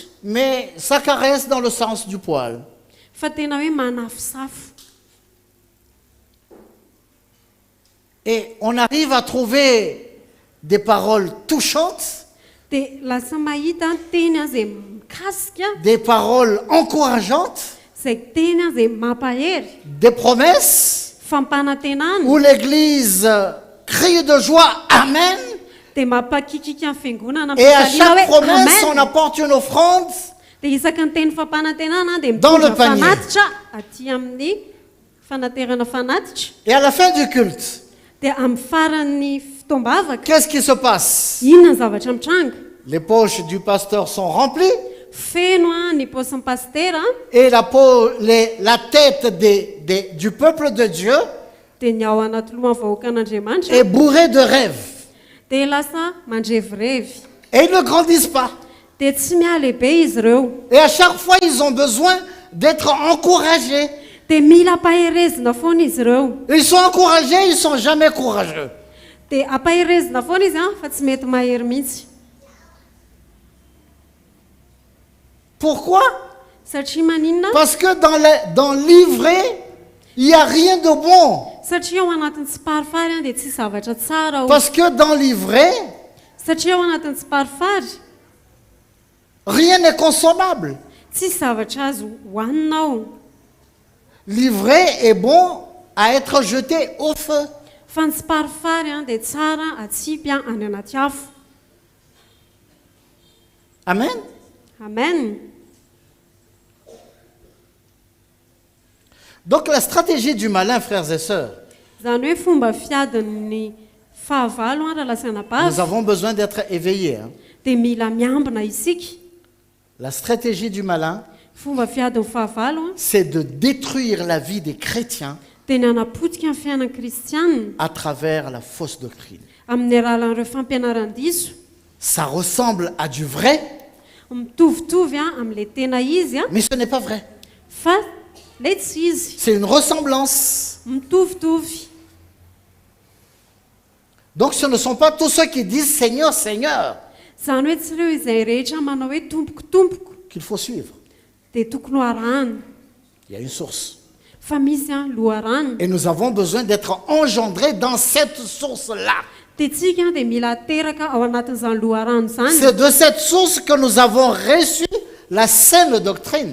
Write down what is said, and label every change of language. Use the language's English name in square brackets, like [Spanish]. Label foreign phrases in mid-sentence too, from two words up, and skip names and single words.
[French] Mais ça caresse dans le sens du poil. [Malagasy] fa tena hoe manafosafo. [French] Et on arrive à trouver des paroles touchantes, [Malagasy] Dia lasa mahita teny izay mikasika, [French] des paroles encourageantes, [Malagasy] izay teny izay mampahery, [French] des promesses [Malagasy] fampanantenana, [French] où l'Église crie de joie Amen. [Malagasy] dia mampakikika amin'ny fiangonana [French] Et à [Malagasy] amin'ny [French] chaque [Malagasy] hoe [French] promesse, on amen. apporte une offrande. [Malagasy] Dia isaka ny teny fampanantenana dia [French] Dans le [Malagasy] mitondra [French] panier. [Malagasy] fanatitra aty amin'ny fanaterana fanatitra. [French] Et à la fin du culte, [Malagasy] Dia amin'ny faran'ny fitoam-bavaka, [French] qu'est-ce qui se passe? [Malagasy] inona ny zavatra mitranga? [French] Les poches du pasteur sont remplies [Malagasy] Feno ny paosin'ny pastera [French] et la tête du peuple de Dieu [Malagasy] dia ny ao anaty lohan'ny vahoakan'Andriamanitra [French] est bourrée de rêves. [Malagasy] dia lasa mandrevirevy. [French] Et ils ne grandissent pas. [Malagasy] Dia tsy mialehibe izy ireo. [French] Et à chaque fois, ils ont besoin d'être encouragés. [Malagasy] dia mila ampaherezina foana izy ireo [French] Ils sont encouragés, ils ne sont jamais courageux. [Malagasy] dia ampaherezina foana izy fa tsy mety mahery mihitsy. [French] Pourquoi? [Malagasy] Satria maninona? [French] Parce que dans l'ivraie, il n'y a rien de bon. [Malagasy] Satria ao anatin'ny tsiparifary dia tsy zavatra tsara ao. [French] Parce que dans l'ivraie, [Malagasy] Satria ao anatin'ny tsiparifary [French] rien n'est consommable. [Malagasy] tsy zavatra azo hohanina ao. [French] L'ivraie est bon à être jeté au feu. [Malagasy] Fa ny tsiparifary dia tsara atsipy any anaty afo. [French] Amen. [Malagasy] Amen. [French] Donc la stratégie du malin, frères et sœurs, [Malagasy] Zany hoe fomba fiadin'ny fahavalo raha lasana [French] nous bavy avons besoin d'être éveillés. Hein. [Malagasy] dia mila miambina isika. [French] La stratégie du malin, [Malagasy] Fomba fiadin'ny fahavalo [French] c'est de détruire la vie des chrétiens [Malagasy] dia ny anapotika ny fiainan'ny kristianina [French] à travers la fausse doctrine. [Malagasy] amin'ny alalan'ireo fampianaran-diso. [French] Ça ressemble à du vrai, [Malagasy] Mitovitovy amin'ilay tena izy [French] mais ce n'est pas vrai. [Malagasy] fa lay tsy izy. [French] C'est une ressemblance. [Malagasy] Mitovitovy. [French] Donc ce ne sont pas tous ceux qui disent Seigneur, Seigneur [Malagasy] Zany hoe tsy ireo izay rehetra manao hoe tompoko tompoko [French] qu'il faut suivre. [Malagasy] dia tokony ho arahana. [French] Il y a une source. [Malagasy] Fa misy loharano. [French] Et nous avons besoin d'être engendrés dans cette source-là. [Malagasy] Dia tsika dia mila teraka ao anatin'izany loharano zany. [French] C'est de cette source que nous avons reçu la saine doctrine.